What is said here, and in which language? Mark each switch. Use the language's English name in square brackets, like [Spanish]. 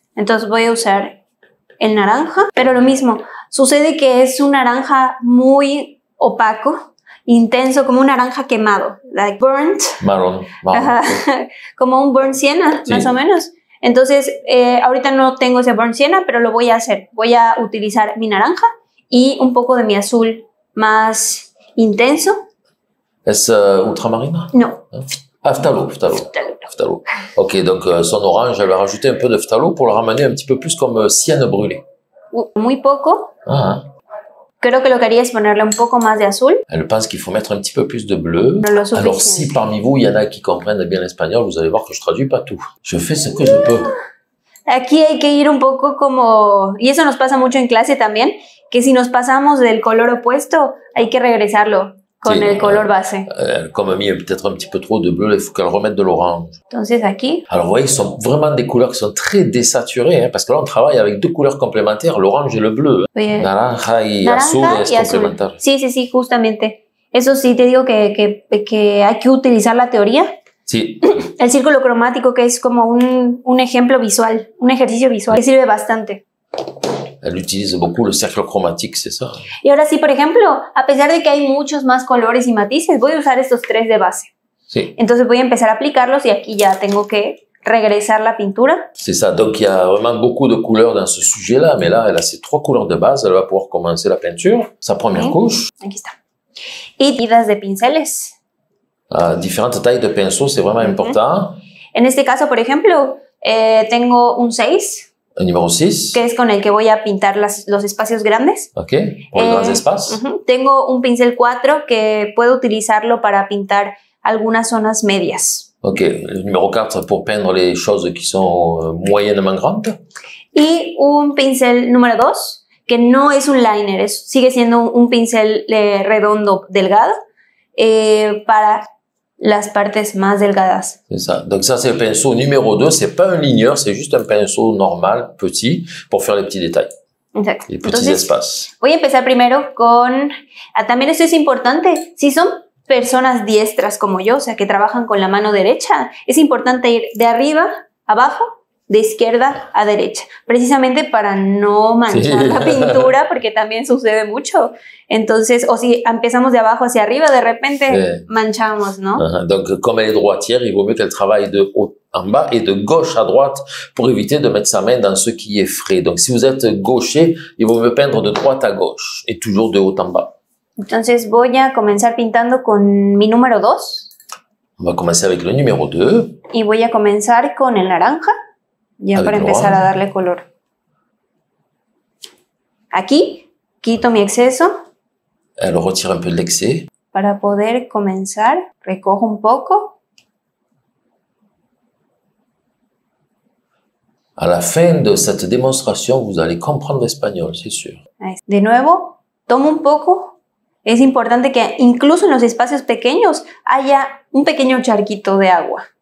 [Spanish] Entonces voy a usar el naranja, pero lo mismo, sucede que es un naranja muy opaco, intenso, como un naranja quemado, [English] like burnt. [Spanish] Marrón. Como un burnt sienna, más o menos. Entonces, ahorita no tengo ese burnt sienna, pero lo voy a hacer. Voy a utilizar mi naranja y un poco de mi azul más intenso. [French] Est-ce ultramarine? Non. Phthalo. Ok, donc son orange, elle va rajouter un peu de phthalo pour le ramener un petit peu plus comme sienne brûlée. [Spanish] Muy poco. Creo que lo que haría es ponerle un poco más de azul. [French] Elle pense qu'il faut mettre un petit peu plus de bleu. Alors si parmi vous, il y en a qui comprennent bien l'espagnol, vous allez voir que je traduis pas tout. Je fais ce que je peux. [Spanish] Aquí hay que ir un poco como... Y eso nos pasa mucho en clase también, que si nos pasamos del color opuesto, hay que regresarlo. Con el color base. [French] Comme a mis peut-être un petit peu trop de bleu, il faut qu'elle remette de l'orange. [Spanish] Entonces aquí. [French] Alors vous voyez, ce sont vraiment des couleurs qui sont très désaturées, hein, parce que là on travaille avec deux couleurs complémentaires, l'orange et le bleu. [Spanish] Oye, naranja y azul es complementaire. Sí, justamente. Eso sí te digo que hay que utilizar la teoría. Sí. El círculo cromático, que es como un ejemplo visual, un ejercicio visual, que sirve bastante. [French] Elle utilise beaucoup le cercle chromatique, c'est ça. [Spanish] Y ahora sí, por ejemplo, a pesar de que hay muchos más colores y matices, voy a usar estos tres de base. Sí. Entonces voy a empezar a aplicarlos y aquí ya tengo que regresar la pintura. [French] C'est ça, donc il y a vraiment beaucoup de couleurs dans ce sujet-là, mais là, elle a ces trois couleurs de base, elle va pouvoir commencer la peinture, sa première couche. [Spanish] Aquí está. Y tiras de pinceles. [French] Différentes tailles de pinceaux, c'est vraiment important. [Spanish] En este caso, por ejemplo, tengo un 6. El número 6. Que es con el que voy a pintar los espacios grandes. Ok, por los grandes espacios. Tengo un pincel 4 que puedo utilizarlo para pintar algunas zonas medias. [French] Ok, le numéro 4 pour peindre les choses qui sont moyennement grandes. [Spanish] Y un pincel número 2 que no es un liner, sigue siendo un pincel redondo, delgado, para las partes más delgadas. [French] C'est ça. Donc ça, c'est le pinceau numéro 2. C'est pas un ligneur, c'est juste un pinceau normal, petit, pour faire les petits détails. [Spanish] Exacto. [French] Les petits [Spanish] Entonces, [French] espaces. [Spanish] voy a empezar primero con... también esto es importante. Si son personas diestras como yo, o sea, que trabajan con la mano derecha, es importante ir de arriba a abajo, de izquierda a derecha, precisamente para no manchar la pintura, porque también sucede mucho. Entonces, o si empezamos de abajo hacia arriba, de repente manchamos, ¿no? [French] Donc, comme elle est droitière, il vaut mieux qu'elle travaille de haut en bas et de gauche à droite pour éviter de mettre sa main dans ce qui est frais. Donc, si vous êtes gaucher, il vaut mieux peindre de droite à gauche et toujours de haut en bas. [Spanish] Entonces, voy a comenzar pintando con mi número 2. [French] On va commencer avec le numéro 2. [Spanish] Y voy a comenzar con el naranja. Ya para empezar a darle color. Aquí quito mi exceso. [French] Elle retire un peu de l'excès. [Spanish] Para poder comenzar, recojo un poco. [French] À la fin de cette démonstration, vous allez comprendre l'espagnol, c'est sûr. [Spanish] De nuevo, tomo un poco. Es importante que incluso en los espacios pequeños haya un pequeño charquito de agua.